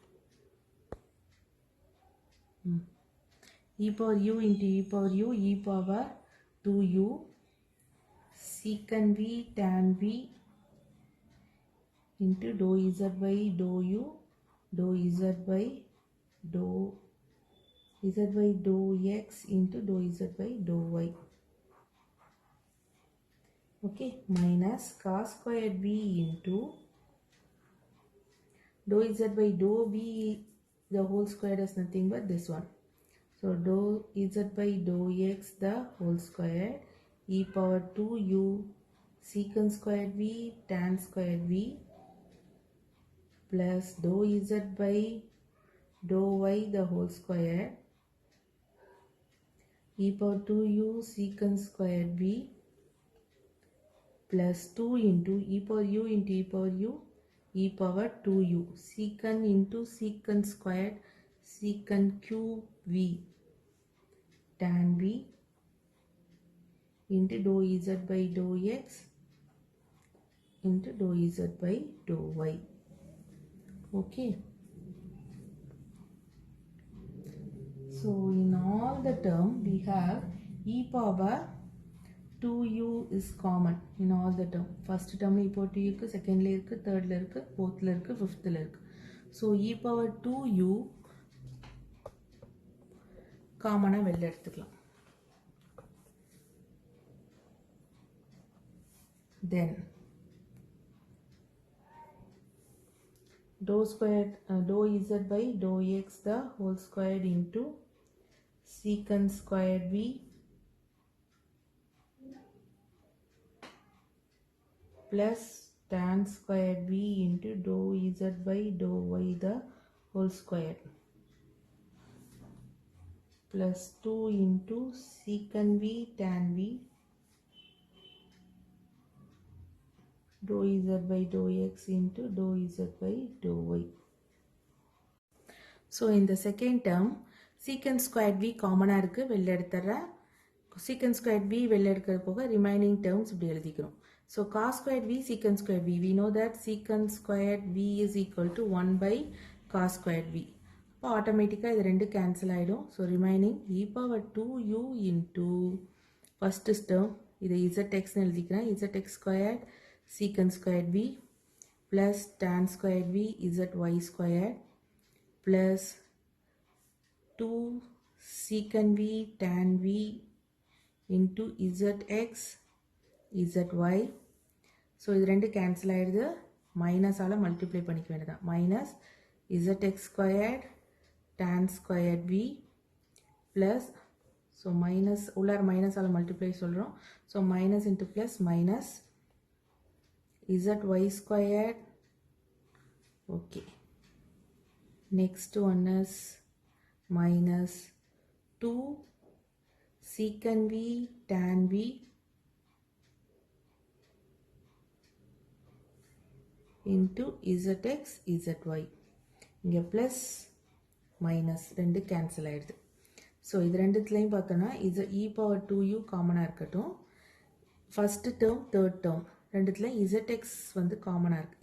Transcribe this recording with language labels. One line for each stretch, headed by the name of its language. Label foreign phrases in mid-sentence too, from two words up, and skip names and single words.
English: e power u into e power u e power 2u secant v tan v into dou z by dou u dou z by dou x into dou z by dou y. Okay, minus cos squared v into dou z by dou v the whole square is nothing but this one. So dou z by dou x the whole square e power 2u secant square v tan square v plus dou z by dou y the whole square e power 2u secant square v plus 2 into e power u into e power u e power 2u secant into secant squared secant cube v tan v into dou z by dou x into dou z by dou y. Okay. So in all the term we have e power 2u is common in all the term. First term e power 2u இருக்கு, secondல இருக்கு, thirdல இருக்கு, fourthல இருக்கு, fifthல இருக்கு.
Tamil: So
English: e power 2u
Tamil: காமனா வெளில எடுத்துக்கலாம்.
English: Then dou squared dou z by dou x the whole squared into secant squared v plus tan squared v into dou z by dou y the whole square plus 2 into secant v tan v dou z by dou x into dou z by dou y. So in the second term secant squared v
Tamil: காமனா இருக்கு, வெளில எடுத்துறேன்.
English: secant squared v
Tamil: வெளில எடுக்கிறது போக
English: remaining terms
Tamil: இப்படி எழுதிக்கிறோம்.
English: So cos squared v secant squared v, we know that secant squared v is equal to 1 by cos squared v.
Tamil: அப்போ ஆட்டோமேட்டிக்காக இது ரெண்டு கேன்சல் ஆகிடும்.
English: so remaining e power 2u into first term
Tamil: இதை zxன்னு எழுதிக்கிறேன்.
English: zx squared secant squared v plus tan squared v zy squared plus 2 secant v tan v into zx zy.
Tamil: ஸோ இது ரெண்டு கேன்சல் ஆகிடுது.
English: minusஆல் multiply
Tamil: பண்ணிக்க வேண்டியதான்.
English: minus zx squared tan squared v plus so minus உள்ளார minusஆல் multiply சொல்கிறோம். so minus into plus minus zy squared. Okay, next one is minus 2 secant v tan v into zx zy.
Tamil: இங்கே
English: plus minus
Tamil: ரெண்டு கேன்சல் ஆகிடுது. ஸோ இது ரெண்டுத்துலேயும் பார்த்தோன்னா இது
English: e power 2u
Tamil: காமனாக இருக்கட்டும்.
English: first term third term
Tamil: ரெண்டுத்தில் zx வந்து காமனாக இருக்குது.